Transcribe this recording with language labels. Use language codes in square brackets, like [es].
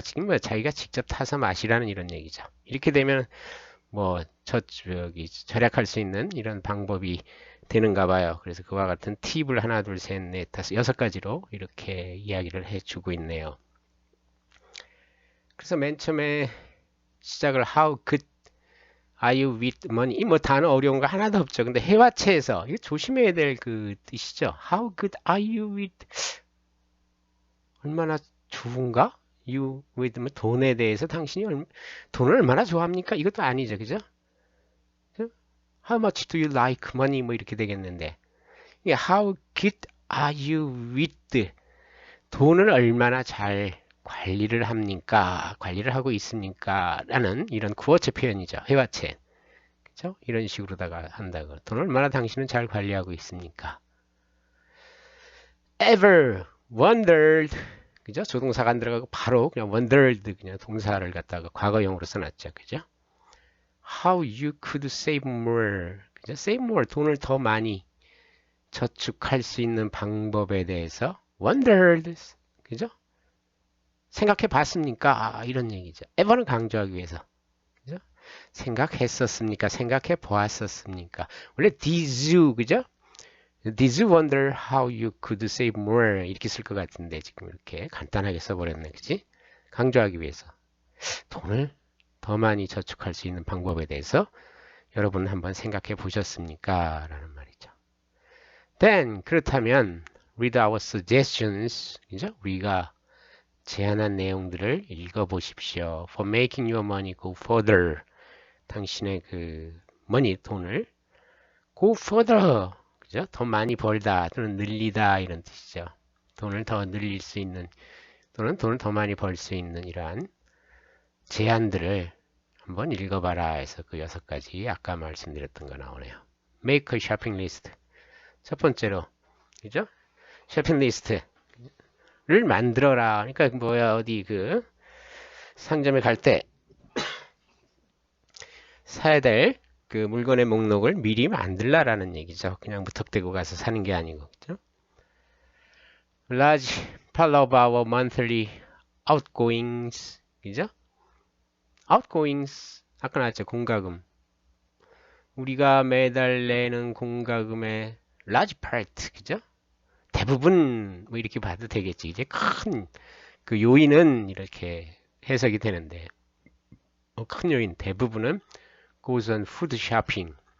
[ko] 지금 뭐 자기가 직접 타서 마시라는 이런 얘기죠. 이렇게 되면 뭐 절약할 수 있는 이런 방법이 되는가 봐요. 그래서 그와 같은 팁을 하나, 둘, 셋, 넷, 다섯, 6가지로 이렇게 이야기를 해주고 있네요. 그래서 맨 처음에 시작을 [en] How good are you with money? [ko] 이 뭐 단어 어려운 거 하나도 없죠. 근데 회화체에서 이거 조심해야 될 그 뜻이죠. [en] How good are you with [ko] 얼마나 좋은가? [en] You with [ko] 돈에 대해서 당신이 돈을 얼마나 좋아합니까? 이것도 아니죠. 그죠? [en] How much do you like money? [ko] 뭐 이렇게 되겠는데. [en] How good are you with? [ko] 돈을 얼마나 잘 관리를 합니까? 관리를 하고 있습니까? 라는 이런 구어체 표현이죠. 회화체. 그죠? 이런 식으로다가 한다고. 돈을 얼마나 당신은 잘 관리하고 있습니까? [en] Ever wondered. 그죠? [ko] 조동사가 안 들어가고 바로 그냥 wondered 그냥 동사를 갖다가 과거형으로 써놨죠. [en] 그죠? How you could save more. 그죠? save more. [ko] 돈을 더 많이 저축할 수 있는 방법에 대해서 wondered. 그죠? 생각해 봤습니까? 이런 얘기죠. ever는 강조하기 위해서. 그죠? 생각했었습니까? 생각해 보았었습니까? 원래 [en] did you, 그죠? Did you wonder how you could save more? [ko] 이렇게 쓸 것 같은데 지금 이렇게 간단하게 써버렸네. 그지? 강조하기 위해서. 돈을 더 많이 저축할 수 있는 방법에 대해서 여러분 한번 생각해 보셨습니까? 라는 말이죠. [en] Then, [ko] 그렇다면 [en] read our suggestions. [ko] 그죠? 우리가 제안한 내용들을 읽어보십시오. [en] For making your money go further. [ko] 당신의 그 money, 돈을 [en] go further. [ko] 그죠? 더 많이 벌다 또는 늘리다 이런 뜻이죠. 돈을 더 늘릴 수 있는 또는 돈을 더 많이 벌 수 있는 이러한 제안들을 한번 읽어봐라 해서 그 6가지 아까 말씀드렸던 거 나오네요. [en] Make a shopping list. [ko] 첫 번째로 그죠? 쇼핑 리스트를 만들어라. 그러니까 뭐야 어디 그 상점에 갈 때 사야 될 그 물건의 목록을 미리 만들라라는 얘기죠. 그냥 무턱대고 가서 사는 게 아니고. 그죠? [en] Large part of our monthly outgoings. [ko] 그죠? outgoings. 아까 나왔죠. 공과금. 우리가 매달 내는 공과금의 [en] large part. [ko] 그죠? 대부분 뭐 이렇게 봐도 되겠지. 이제 큰 그 요인은 이렇게 해석이 되는데 큰 요인 대부분은 [en] goes on food shopping.